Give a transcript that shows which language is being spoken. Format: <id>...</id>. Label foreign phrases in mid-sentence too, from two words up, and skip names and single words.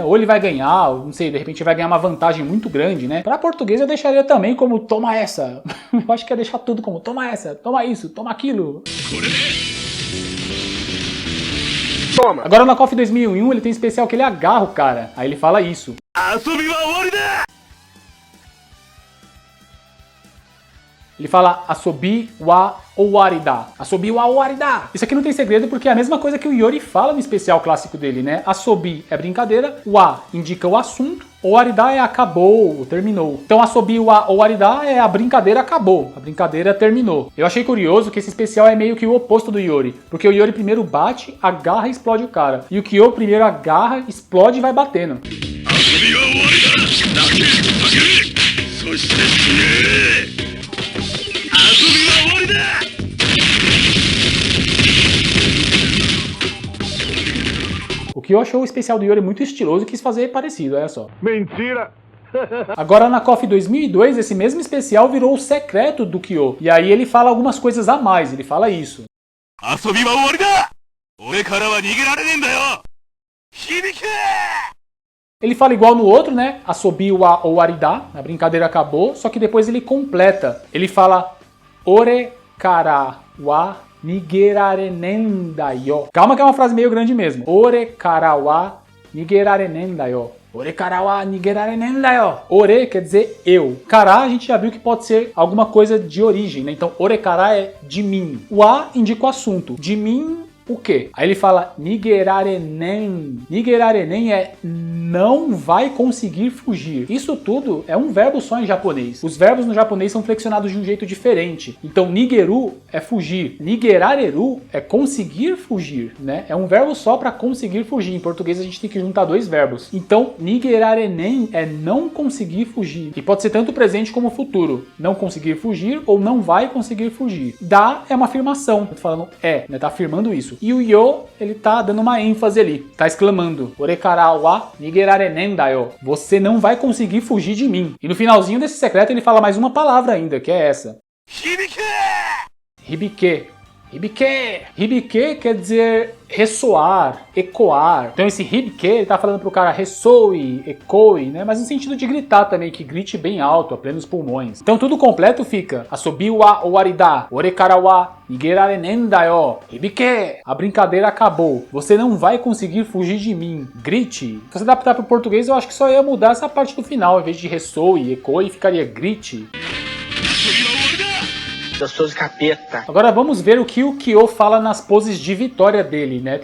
<pt>Ou ele vai ganhar, ou não sei, de repente vai ganhar uma vantagem muito grande, né? Para português eu deixaria também como toma essa. Eu acho que ia deixar tudo como toma essa, toma isso, toma aquilo. Toma. Agora na KOF 2001 ele tem especial que ele agarra o cara. Aí ele fala isso.</pt> <ja>遊びは終わりだ</ja> <pt>Ele fala</pt> <ja>遊びは終わりだ. 遊びは終わりだ.</ja> <pt>Isso aqui não tem segredo porque é a mesma coisa que o Yori fala no especial clássico dele, né? Asobi é brincadeira, wa indica o assunto, owarida é acabou, terminou. Então</pt> <ja>遊びは終わりだ</ja> <pt>é a brincadeira acabou, a brincadeira terminou. Eu achei curioso que esse especial é meio que o oposto do Yori, porque o Yori primeiro bate, agarra e explode o cara. E o Kyo primeiro agarra, explode e vai batendo. 遊びは終わりだだけだけそして死ね遊びは終わりだ O Kyo achou o especial do Yori muito estiloso e quis fazer parecido, olha só. Mentira! Agora na KOF 2002, esse mesmo especial virou o secreto do Kyo. E aí ele fala algumas coisas a mais, ele fala isso. 遊びは終わりだ俺からは逃げられねえんだよ響け Ele fala igual no outro, né?</pt> <ja>遊びは終わりだ,</ja> <pt>a brincadeira acabou, só que depois ele completa. Ele fala</pt> <ja>俺からは逃げられねえんだよ.</ja> <pt>Calma que é uma frase meio grande mesmo.</pt> <ja>俺からは逃げられねえんだよ。俺からは逃げられねえんだよ.</ja> <pt>Ore quer dizer eu. Kara a gente já viu que pode ser alguma coisa de origem, né? Então</pt> <ja>俺から</ja> <pt>é de mim. Wa indica o assunto. De mim o quê? Aí ele fala nigerarenen. Nigerarenen é não vai conseguir fugir. Isso tudo é um verbo só em japonês. Os verbos no japonês são flexionados de um jeito diferente. Então nigeru é fugir. Nigerareru é conseguir fugir, né? É um verbo só para conseguir fugir. Em português a gente tem que juntar dois verbos. Então nigerarenen é não conseguir fugir. E pode ser tanto presente como futuro. Não conseguir fugir ou não vai conseguir fugir. Da é uma afirmação. Tô falando né? Tá afirmando isso. E o yo, ele tá dando uma ênfase ali. Tá exclamando.</pt> <ja>俺からは逃げられねえんだよ.</ja> <pt>Você não vai conseguir fugir de mim. E no finalzinho desse secreto ele fala mais uma palavra ainda, que é essa. Hibike! Hibike. Hibike! Hibike quer dizer ressoar, ecoar. Então esse hibike, ele tá falando pro cara ressoe, ecoe, né? Mas no sentido de gritar também, que grite bem alto, a plenos pulmões. Então tudo completo fica</pt> <ja>遊びは終わりだ、俺からは逃げられねえんだよ、響け!</ja> <pt>A brincadeira acabou. Você não vai conseguir fugir de mim. Grite. Se você adaptar pro português, eu acho que só ia mudar essa parte do final. Ao invés de ressoe, ecoe, ficaria grite. Eu sou de capeta. Agora vamos ver o que o Kyo fala nas poses de vitória dele, né?</pt>